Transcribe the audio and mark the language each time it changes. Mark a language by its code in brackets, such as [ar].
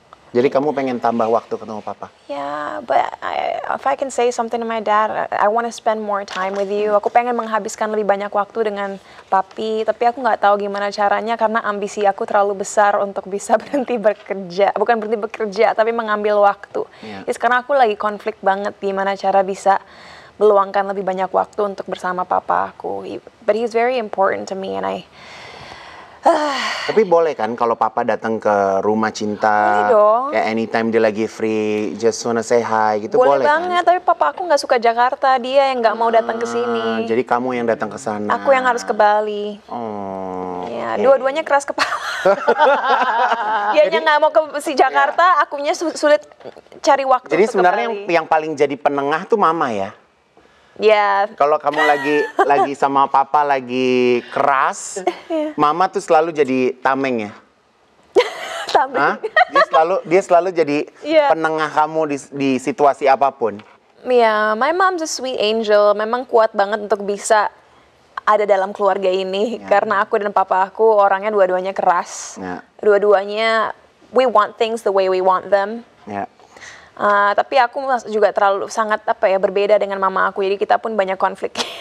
[id] Jadi kamu pengen tambah waktu ketemu papa? [en] But if I can say something to my dad, I want to spend more time with you. [id] Aku pengen menghabiskan lebih banyak waktu dengan papi, tapi aku nggak tahu gimana caranya karena ambisi aku terlalu besar untuk bisa berhenti bekerja. Bukan berhenti bekerja, tapi mengambil waktu. Jadi sekarang aku lagi konflik banget gimana cara bisa meluangkan lebih banyak waktu untuk bersama papa aku. [en] But he's very important to me, and [id] Tapi boleh kan kalau papa datang ke rumah Cinta, kayak anytime dia lagi free, [en] just wanna say hi [id] gitu, boleh banget, kan? Tapi papa aku nggak suka Jakarta, dia yang nggak mau datang ke sini. Jadi kamu yang datang ke sana. Aku yang harus ke Bali. Dua-duanya keras kepala. Dianya nggak mau ke Jakarta, akunya sulit cari waktu. Jadi sebenarnya yang paling jadi penengah tuh mama ya. Kalau kamu lagi sama papa lagi keras, mama tuh selalu jadi tameng ya. Tameng. Dia selalu jadi penengah kamu di situasi apapun. [en] My mom's a sweet angel. [id] Memang kuat banget untuk bisa ada dalam keluarga ini. Karena aku dan papa aku orangnya dua-duanya keras. [en] Dua-duanya we want things the way we want them. [id] Tapi aku juga terlalu sangat berbeda dengan mama aku, jadi kita pun banyak konflik.